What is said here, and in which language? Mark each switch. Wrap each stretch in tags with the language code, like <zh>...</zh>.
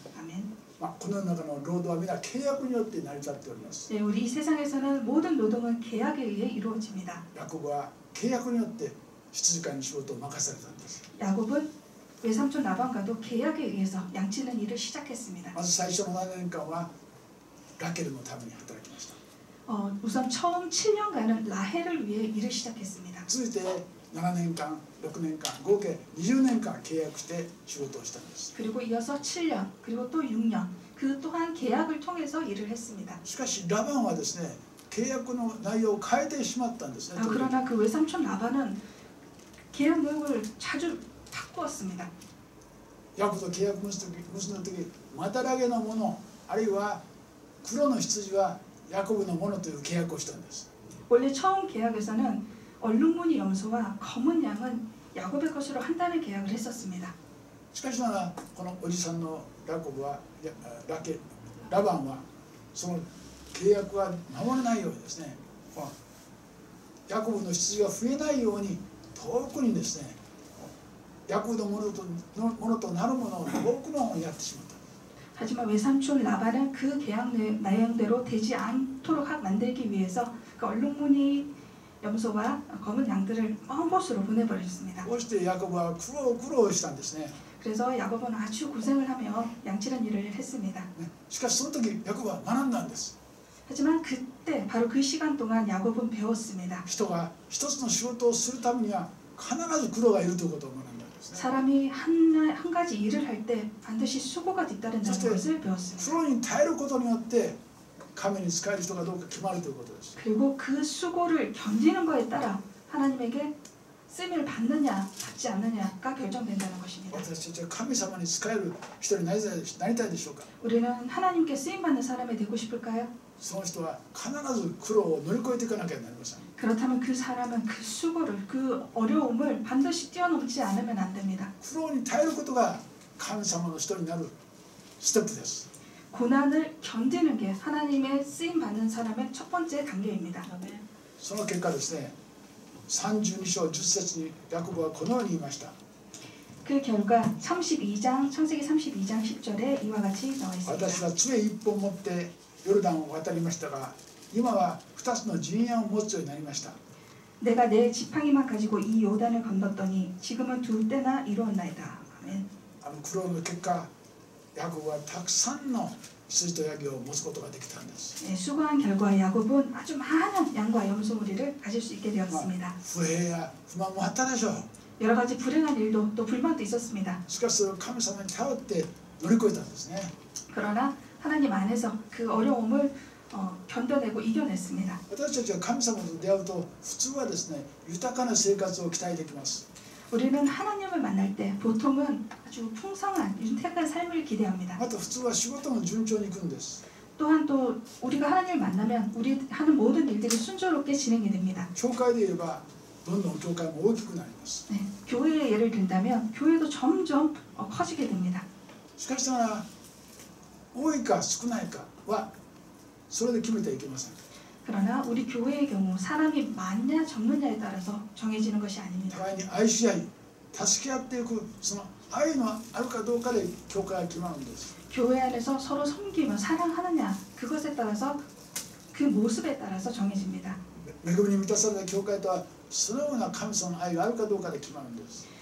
<ko>아멘.</ko> <ja>この世の中の労働は皆契約によって成り立っております。</ja> <ko>네, 우리 이 세상에서는 모든 노동은 계약에 의해 이루어집니다.</ko> <ja>ヤコブは契約によって羊飼いの仕事を任されたんです。</ja> <ko>야곱은 외삼촌 라반과도 계약에 의해서 양치는 일을 시작했습니다.</ko> <ja>まず最初の7年間はラケルのために働きました。</ja> <ko>우선 처음 7년간은 라헬을 위해 일을 시작했습니다.</ko> <ja>続いて7年間、6年間、合計20年間契約して仕事をしたんです。</ja> <ko>그리고 이어서 7년, 그리고 또 6년, 그 또한 계약을 통해서 일을 했습니다.</ko> <ja>しかしラバンはですね、契約の内容を変えてしまったんですね。</ja> <ko>그러나 그 외삼촌 라반은 계약 내용을 자주 바꾸었습니다.</ko> <ja>ヤコブと契約結んだ時、マタラゲのもの、あるいは黒の羊はヤコブのものという契約をしたんです。</ja> <ko>원래 처음 계약에서는 얼룩무늬 염소와 검은 양은 야곱의 것으로 한다는 계약을 했었습니다.</ko> <ja>しかしながらこのおじさんのラバンはその契約は守れないようにですね、ヤコブの羊が増えないように遠くにですね、ヤコブのものとなるものを遠くの方にやってしまった。</ja> <ko>하지만 외삼촌 라반은 그 계약 내용대로 되지 않도록 만들기 위해서 그 얼룩무늬 염소와 검은 양들을 먼 곳으로 보내버렸습니다.</ko> <ja>こうしてヤコブは苦労したんですね。</ja> <ko>그래서 야곱은 아주 고생을 하며 양치는 일을 했습니다.</ko> <ja>しかしその時ヤコブは学んだんです。</ja> <ko>하지만 그때 바로 그 시간 동안 야곱은 배웠습니다.</ko> <ja>人が一つの仕事をするためには必ず苦労がいるということを学んだんですね。</ja> <ko>사람이 한 가지 일을 할 때 반드시 수고가 뒤따른다는 그때 것을 배웠습니다.</ko> <ja>苦労に耐えることによって神に仕える人がどうか決まるということです。</ja> <ko>그리고 그 수고를 견디는 거에 따라 하나님에게 쓰임을 받느냐 받지 않느냐가 결정된다는 것입니다.</ko> <ja>私たちは神様に仕える人になりたいでしょうか。</ja> <ko>우리는 하나님께 쓰임받는 사람이 되고 싶을까요?</ko> <ja>その人は必ず苦労を乗り越えていかなきゃなりません。</ja> <ko>그렇다면 그 사람은 그 수고를 그 어려움을 반드시 뛰어넘지 않으면 안 됩니다.</ko> <ja>苦労に耐えることが神様の人になるステップです。</ja> <ko>고난을 견디는 게 하나님의 쓰임 받는 사람의 첫 번째 단계입니다.</ko> <ja>その結果ですね、32章10節にヤコブはこのように言いました。</ja> <ko>그 결과 32장 창세기 32장 10절에 이와 같이 나와</ko> <ja>私</ja> <ko>있습니다.</ko> <ja>は杖一本持ってヨルダンを渡りましたが、今は2つの陣屋を持つようになりました。</ja> <ko>내가 내 지팡이만 가지고 이 요단을 건넜더니 지금은 두 때나 이루었나이다. 아멘.</ko> <ja>苦労の結果、ヤコブはたくさんの羊とヤギを持つことができたんです。</ja> <ko>네, 수고한 결과 야곱은 아주 많은 양과 염소무리를 가질 수 있게 되었습니다.</ko> <ja>不平や不満もあったでしょう。</ja> <ko>여러 가지 불행한 일도 또 불만도 있었습니다.</ko> <ja>しかしそれを神様に頼って乗り越えたんですね。</ja> <ko>그러나 하나님 안에서 그 어려움을 견뎌내고 이겨냈습니다.</ko> <ja>私たちは神様と出会うと普通はですね、豊かな生活を期待できます。</ja> <ko>우리는 하나님을 만날 때 보통은 아주 풍성한 윤택한 삶을 기대합니다.</ko> <ja>また普通は仕事も順調にいくんです。</ja> <ko>또한 또 우리가 하나님을 만나면 우리 하는 모든 일들이 순조롭게 진행이 됩니다.</ko> <ja>教会で言えばどんどん教会も大きくなります。</ja> <ko>네, 교회의 예를 든다면 교회도 점점 커지게 됩니다.</ko> <ja>しかしながら多いか少ないかはそれで決めてはいけません。</ja> <ko>그러나 우리 교회의 경우 사람이 많냐 적느냐에 따라서 정해지는 것이 아닙니다.</ko> <ja>互いに愛し合い助け合っていくその愛のあるかどうかで教会が決まるんです。</ja> <ko>교회 안에서 서로 섬기며 사랑하느냐 그것에 따라서 그 모습에 따라서 정해집니다.</ko> <ja>恵みに満たされた教会とはそのような神様の愛があるかどうかで決まるんです。</ja>